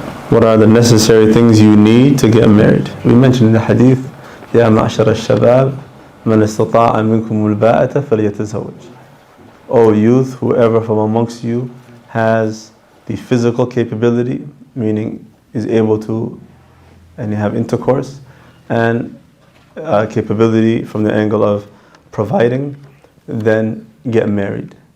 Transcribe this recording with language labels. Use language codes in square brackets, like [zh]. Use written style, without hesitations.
[en] What are the necessary things you need to get married? We mentioned in the hadith, [ar] يا معشر الشباب من استطاع منكم الباءة فليتزوج. [en] O youth, whoever from amongst you has the physical capability, meaning is able to and have intercourse, and capability from the angle of providing, then get married.